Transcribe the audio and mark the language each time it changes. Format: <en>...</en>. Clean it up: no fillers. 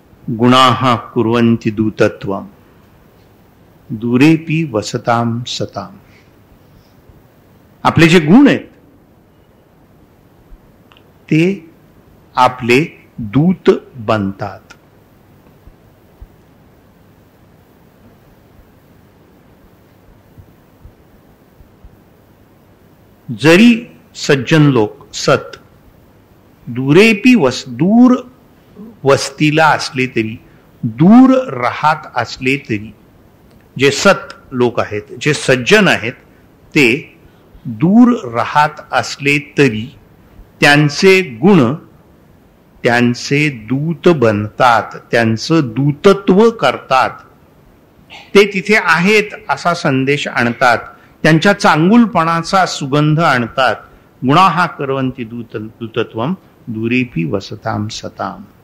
<sa>गुणाः कुर्वन्ति दूतत्वम् दूरेपि वसताम सताम.</sa> <mr>आपले जे गुण आहेत ते आपले दूत बनतात. जरी सज्जन लोक सत दुरेपी दूर वस्तीला असले तरी, दूर राहत असले तरी, जे सत लोक आहेत, जे सज्जन आहेत, ते दूर राहत असले तरी त्यांचे गुण त्यांचे दूत बनतात, त्यांचं दूतत्व करतात. ते तिथे आहेत असा संदेश आणतात, त्यांच्या चांगुलपणाचा सुगंध आणतात.</mr> <sa>गुणाः कुर्वन्ति दूतत्वम् दूरेपि वसताम सताम.</sa>